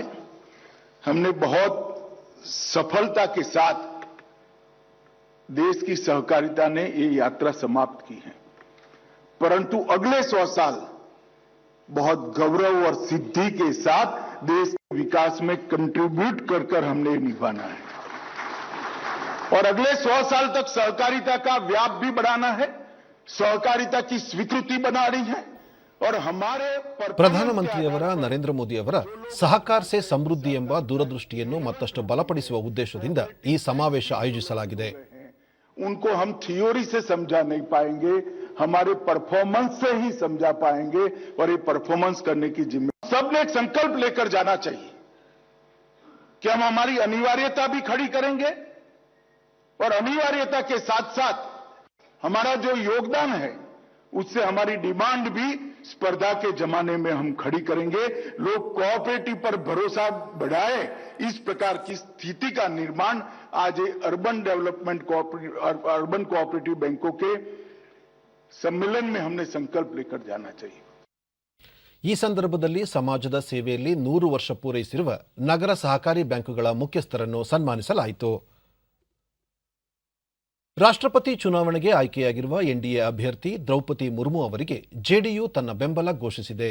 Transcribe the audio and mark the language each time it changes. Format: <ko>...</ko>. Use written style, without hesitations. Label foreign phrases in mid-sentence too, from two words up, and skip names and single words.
<hi>हमने बहुत सफलता के साथ देश की सहकारिता ने ये यात्रा समाप्त की है, परंतु अगले 100 साल बहुत गौरव और सिद्धि के साथ देश के विकास में कंट्रीब्यूट कर हमने निभाना है. और अगले 100 साल तक सहकारिता का व्याप भी बढ़ाना है, सहकारिता की स्वीकृति बनानी है. और हमारे</hi> <kn>ಪ್ರಧಾನಮಂತ್ರಿಯವರ ನರೇಂದ್ರ ಮೋದಿ ಅವರ ಸಹಕಾರ ಸೇ ಸಮೃದ್ಧಿ ಎಂಬ ದೂರದೃಷ್ಟಿಯನ್ನು ಮತ್ತಷ್ಟು ಬಲಪಡಿಸುವ ಉದ್ದೇಶದಿಂದ ಈ ಸಮಾವೇಶ ಆಯೋಜಿಸಲಾಗಿದೆ.</kn> <hi>उनको हम थ्योरी से समझा नहीं पाएंगे, हमारे परफॉर्मेंस से ही समझा पाएंगे. और ये परफॉर्मेंस करने की जिम्मेदारी सबने एक संकल्प लेकर जाना चाहिए कि हम हमारी अनिवार्यता भी खड़ी करेंगे और अनिवार्यता के साथ साथ हमारा जो योगदान है उससे हमारी डिमांड भी स्पर्धा के जमाने में हम खड़ी करेंगे. लोग कोऑपरेटिव पर भरोसा बढ़ाए, इस प्रकार की स्थिति का निर्माण आज</hi> <en>urban development urban cooperative</en> <hi>बैंकों के सम्मेलन में हमने संकल्प लेकर जाना चाहिए.</hi> <kn>ಈ ಸಂದರ್ಭದಲ್ಲಿ ಸಮಾಜದ ಸೇವೆಯಲ್ಲಿ 100 ವರ್ಷ ಪೂರೈಸಿರುವ ನಗರ ಸಹಕಾರಿ ಬ್ಯಾಂಕುಗಳ ಮುಖ್ಯಸ್ಥರನ್ನು ಸನ್ಮಾನಿಸಲಾಯಿತು. ರಾಷ್ಟ್ರಪತಿ ಚುನಾವಣೆಗೆ ಆಯ್ಕೆಯಾಗಿರುವ ಎನ್ಡಿಎ ಅಭ್ಯರ್ಥಿ ದ್ರೌಪದಿ ಮುರ್ಮು ಅವರಿಗೆ ಜೆಡಿಯು ತನ್ನ ಬೆಂಬಲ ಘೋಷಿಸಿದೆ.</kn>